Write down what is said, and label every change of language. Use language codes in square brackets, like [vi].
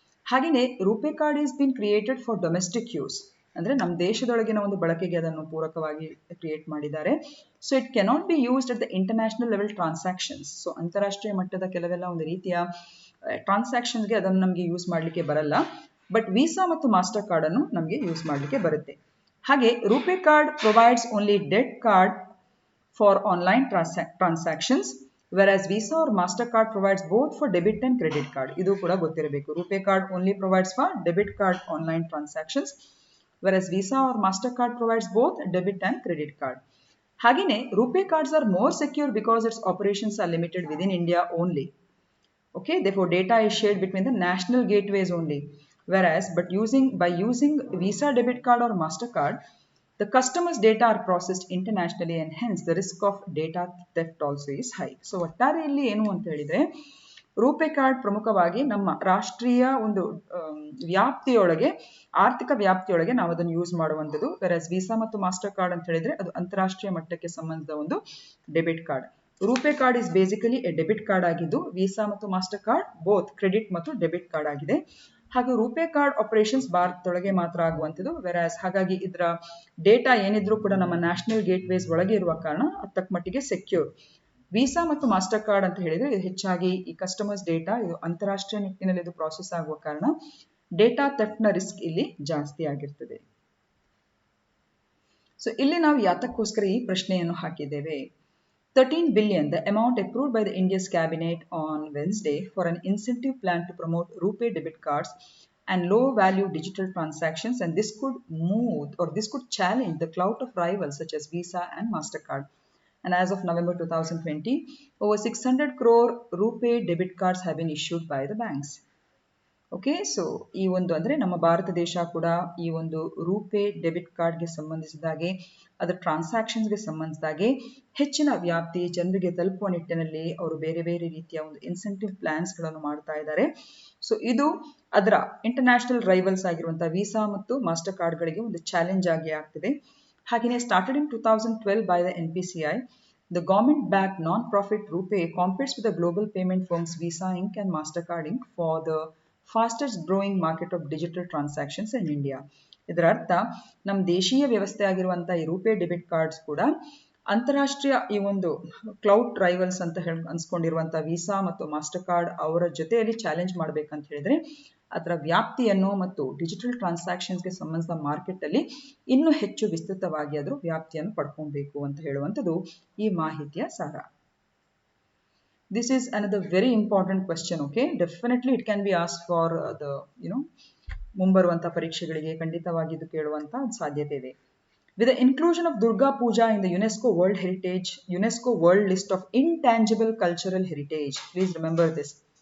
[kn] ಹಾಗೆಯೇ RuPay card [en] is been created for domestic use, [kn] ಅಂದ್ರೆ ನಮ್ಮ ದೇಶದೊಳಗಿನ ಒಂದು ಬಳಕೆಗೆ ಅದನ್ನು ಪೂರಕವಾಗಿ ಕ್ರಿಯೇಟ್ ಮಾಡಿದ್ದಾರೆ. So [en] It cannot be used at the international level transactions. [kn] So ಅಂತಾರಾಷ್ಟ್ರೀಯ ಮಟ್ಟದ ಕೆಲವೆಲ್ಲ ಒಂದು ರೀತಿಯ ಟ್ರಾನ್ಸಾಕ್ಷನ್ಸ್ಗೆ ಅದನ್ನು ನಮಗೆ ಯೂಸ್ ಮಾಡಲಿಕ್ಕೆ ಬರಲ್ಲ. ಬಟ್ ವೀಸಾ ಮತ್ತು ಮಾಸ್ಟರ್ ಕಾರ್ಡ್ ಅನ್ನು ನಮಗೆ ಯೂಸ್ ಮಾಡಲಿಕ್ಕೆ ಬರುತ್ತೆ. [en] ಹಾಗೆ RuPay card provides only debit card for online transactions, whereas Visa or MasterCard provides both for debit and credit card. [kn] ಇದು ಕೂಡ ಗೊತ್ತಿರಬೇಕು. [en] RuPay card only provides for debit card online transactions, whereas Visa or MasterCard provides both debit and credit card. ಹಾಗೆಯೇ RuPay cards are more secure because its operations are limited within India only. Okay, therefore data is shared between the national gateways only. Whereas, by using Visa debit card or MasterCard, the customer's data are processed internationally and hence the risk of data theft also is high. [kn] So ಒಟ್ಟಾರೆಯಲ್ಲಿ ಏನು ಅಂತ ಹೇಳಿದ್ರೆ, RuPay card ಪ್ರಮುಖವಾಗಿ ನಮ್ಮ ರಾಷ್ಟ್ರೀಯ ಒಂದು ವ್ಯಾಪ್ತಿಯೊಳಗೆ, ಆರ್ಥಿಕ ವ್ಯಾಪ್ತಿಯೊಳಗೆ ನಾವು ಅದನ್ನು ಯೂಸ್ ಮಾಡುವಂಥದ್ದು. ವೆರಸ್ ವೀಸಾ ಮತ್ತು ಮಾಸ್ಟರ್ ಕಾರ್ಡ್ ಅಂತ ಹೇಳಿದ್ರೆ ಅದು ಅಂತಾರಾಷ್ಟ್ರೀಯ ಮಟ್ಟಕ್ಕೆ ಸಂಬಂಧಿಸಿದ ಒಂದು debit card. RuPay card [en] is basically a debit card [kn] ಆಗಿದ್ದು, ವೀಸಾ ಮತ್ತು ಮಾಸ್ಟರ್ ಕಾರ್ಡ್ ಬೋತ್ ಕ್ರೆಡಿಟ್ ಮತ್ತು ಡೆಬಿಟ್ ಕಾರ್ಡ್ ಆಗಿದೆ. ಹಾಗೂ ರೂಪೇ ಕಾರ್ಡ್ ಆಪರೇಷನ್ಸ್ ಭಾರತದೊಳಗೆ ಮಾತ್ರ ಆಗುವಂಥದ್ದು. ವೆರಾಸ್ ಹಾಗಾಗಿ ಇದರ ಡೇಟಾ ಏನಿದ್ರೂ ಕೂಡ ನಮ್ಮ ನ್ಯಾಷನಲ್ ಗೇಟ್ವೇಸ್ ಒಳಗೆ ಇರುವ ಕಾರಣ ಅದು ತಕ್ಕ ಮಟ್ಟಿಗೆ ಸೆಕ್ಯೂರ್. ವೀಸಾ ಮತ್ತು ಮಾಸ್ಟರ್ ಕಾರ್ಡ್ ಅಂತ ಹೇಳಿದ್ರೆ ಇದು ಹೆಚ್ಚಾಗಿ ಈ ಕಸ್ಟಮರ್ಸ್ ಡೇಟಾ ಇದು ಅಂತಾರಾಷ್ಟ್ರೀಯ ನಿಟ್ಟಿನಲ್ಲಿ ಇದು ಪ್ರಾಸೆಸ್ ಆಗುವ ಕಾರಣ ಡೇಟಾ ಥೆಫ್ಟ್ ನ ರಿಸ್ಕ್ ಇಲ್ಲಿ ಜಾಸ್ತಿ ಆಗಿರ್ತದೆ. ಸೊ ಇಲ್ಲಿ ನಾವು ಯಾತಕ್ಕೋಸ್ಕರ ಈ ಪ್ರಶ್ನೆಯನ್ನು ಹಾಕಿದ್ದೇವೆ? [en] 13 billion, the amount approved by the India's cabinet on Wednesday for an incentive plan to promote RuPay debit cards and low-value digital transactions, and this could challenge the clout of rivals such as Visa and MasterCard. And as of November 2020, over 600 crore RuPay debit cards have been issued by the banks. [kn] Okay, so ಈ ಒಂದು ಅಂದರೆ ನಮ್ಮ ಭಾರತ ದೇಶ ಕೂಡ ಈ ಒಂದು RuPay debit ಕಾರ್ಡ್ಗೆ ಸಂಬಂಧಿಸಿದಾಗೆ ಅದರ ಟ್ರಾನ್ಸಾಕ್ಷನ್ಸ್ಗೆ ಸಂಬಂಧಿಸಿದಾಗೆ ಹೆಚ್ಚಿನ ವ್ಯಾಪ್ತಿ ಜನರಿಗೆ ತಲುಪುವ ನಿಟ್ಟಿನಲ್ಲಿ ಅವರು ಬೇರೆ ಬೇರೆ ರೀತಿಯ ಒಂದು ಇನ್ಸೆಂಟಿವ್ ಪ್ಲಾನ್ಸ್ಗಳನ್ನು ಮಾಡ್ತಾ ಇದ್ದಾರೆ. ಸೊ ಇದು ಅದರ ಇಂಟರ್ನ್ಯಾಷನಲ್ ರೈವಲ್ಸ್ ಆಗಿರುವಂತಹ ವೀಸಾ ಮತ್ತು ಮಾಸ್ಟರ್ ಕಾರ್ಡ್ಗಳಿಗೆ ಒಂದು ಚಾಲೆಂಜ್ ಆಗಿ ಆಗ್ತಿದೆ. [en] ಹಾಗೆಯೇ started in 2012 by the NPCI, the government-backed non-profit RuPay competes with the global payment firms Visa Inc. and MasterCard Inc. for the fastest growing market of digital transactions in India. [kn] ಇದರ ಅರ್ಥ ನಮ್ಮ ದೇಶೀಯ ವ್ಯವಸ್ಥೆ ಆಗಿರುವಂತಹ ಈ ರೂಪೇ ಡೆಬಿಟ್ ಕಾರ್ಡ್ಸ್ ಕೂಡ ಅಂತಾರಾಷ್ಟ್ರೀಯ ಈ ಒಂದು ಕ್ಲೌಡ್ ರೈವಲ್ಸ್ ಅಂತ ಅನ್ಸ್ಕೊಂಡಿರುವಂತಹ ವೀಸಾ ಮತ್ತು ಮಾಸ್ಟರ್ ಕಾರ್ಡ್ ಅವರ ಜೊತೆಯಲ್ಲಿ ಚಾಲೆಂಜ್ ಮಾಡ್ಬೇಕಂತ ಹೇಳಿದ್ರೆ ಅದರ ವ್ಯಾಪ್ತಿಯನ್ನು ಮತ್ತು ಡಿಜಿಟಲ್ ಟ್ರಾನ್ಸಾಕ್ಷನ್ಸ್ಗೆ ಸಂಬಂಧಿಸಿದ ಮಾರ್ಕೆಟ್ ಅಲ್ಲಿ ಇನ್ನೂ ಹೆಚ್ಚು ವಿಸ್ತೃತವಾಗಿ ಅದರ ವ್ಯಾಪ್ತಿಯನ್ನು ಪಡ್ಕೊಬೇಕು ಅಂತ ಹೇಳುವಂಥದ್ದು ಈ ಮಾಹಿತಿಯ ಸಾರ. [en] This is another very important question. Okay, definitely it can be asked for the [kn] ಮುಂಬರುವಂತ ಪರೀಕ್ಷೆಗಳಿಗೆ ಖಂಡಿತವಾಗಿ ಇದು ಕೇಳುವಂತ ಸಾಧ್ಯತೆ ಇದೆ. [en] With the inclusion of Durga Puja in the UNESCO World List of Intangible Cultural Heritage, please remember this.